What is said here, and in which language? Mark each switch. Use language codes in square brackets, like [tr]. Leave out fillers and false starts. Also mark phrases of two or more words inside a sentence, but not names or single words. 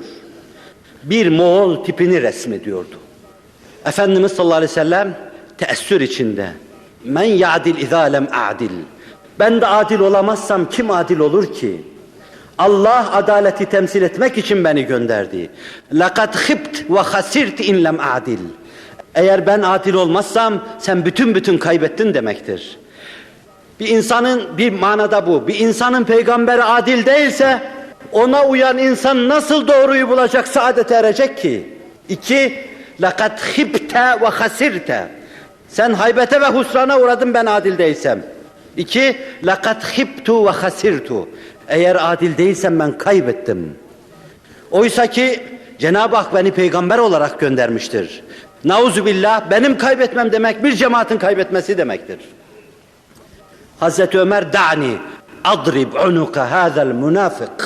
[tr] Bir Moğol tipini resmediyordu. Efendimiz [ar] صلى الله عليه وسلم [tr] teessür içinde. [ar] من يعدل إذا لم أعدل. [tr] Ben de adil olamazsam kim adil olur ki? Allah adaleti temsil etmek için beni gönderdi. [ar] لَقَدْ خِبْتْ وَخَسِرْتِ اِنْ لَمْ adil. [tr] Eğer ben adil olmazsam sen bütün kaybettin demektir. Bir insanın bir manada bu. Bir insanın peygamberi adil değilse ona uyan insan nasıl doğruyu bulacak, saadete erecek ki? 2. [ar] لَقَدْ خِبْتَ وَخَسِرْتَ. [tr] Sen haybete ve husrana uğradın ben adil değilsem. 2. [ar] لَقَدْ خِبْتُ وَخَسِرْتُ. [tr] Eğer adil değilsem ben kaybettim. Oysa ki Cenab-ı Hak beni peygamber olarak göndermiştir. Nauzubillah, benim kaybetmem demek bir cemaatin kaybetmesi demektir. Hazreti Ömer [ar] دعني أضرب عنق هذا المنافق.